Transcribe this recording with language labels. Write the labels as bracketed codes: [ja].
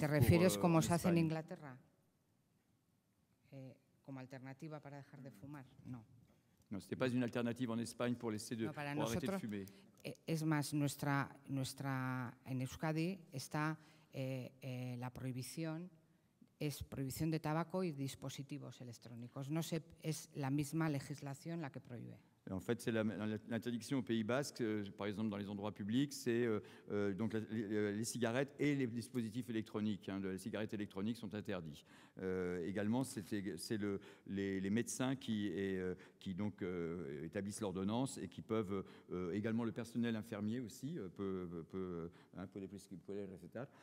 [es] ¿Te refieres como se hace en Inglaterra? ¿Como alternativa para dejar de fumar? No. [fr] No, ce n'est pas une alternative en Espagne pour arrêter de fumer. [es] Es más, en Euskadi está la prohibición, es prohibición de tabaco y dispositivos electrónicos. No sé, es la misma legislación la que prohíbe. [fr] En fait, c'est l'interdiction au Pays Basque, par exemple dans les endroits publics, c'est donc les cigarettes et les dispositifs électroniques. Les cigarettes électroniques sont interdits. Également, c'est les médecins qui donc établissent l'ordonnance et qui peuvent également le personnel infirmier aussi peut etc.